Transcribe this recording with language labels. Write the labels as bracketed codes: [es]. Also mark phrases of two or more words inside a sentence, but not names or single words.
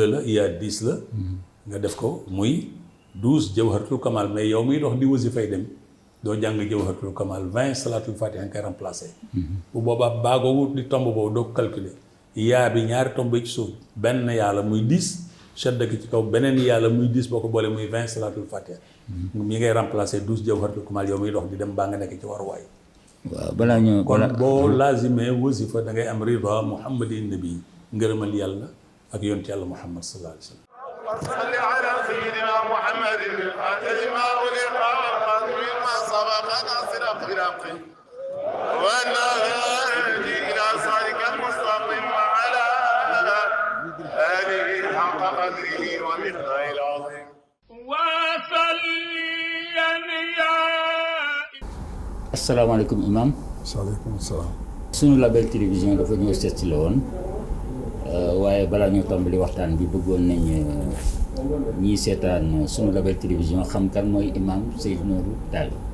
[wo] la yaa 10 la nga def ko muy 12 [ar] جوهرة الكمال [wo] mais yow miy dox di wasifay dem doo jàng [ar] جوهرة الكمال [wo] 20 [ar] صلاة الفاتح [wo] nga koy remplacer bu boobaa baagoogu di tomb boobu doo ko calculer yaa bi ñaari tomb yi ci suuf benn yàlla muy 10 shadda gi ci kaw beneen yàlla muy 10 boo ko boolee muy 20 [ar] صلاة الفاتح [wo] mi ngay remplacer 12 [ar] جوهرة الكمال [wo] yow miy dox di dem baa nga nekk ci waruwaay waaw balaa ñu kon boo laazimee wasifa da ngay am rida muhammadin nabi ngërëmal yàlla ak yonent yàlla muhammad [ar] صلى الله عليه وسلم صل على سيدنا محمد الخاتم ما أغلق والخاتم ما سبق ناصر الخلاق والهادي إلى صراطك المستقيم وعلى آله حق قدره ومقداره العظيم وصليا يا السلام عليكم إمام. وعليكم السلام. [wo] sunu Label télévision dafa ñëw seet si la woon waaye balaa ñoo tàmbali waxtaan bi bëggoon nañ ñiy seetaan sunu Label télévision xam kan mooy imam Seydou Nourou Tall.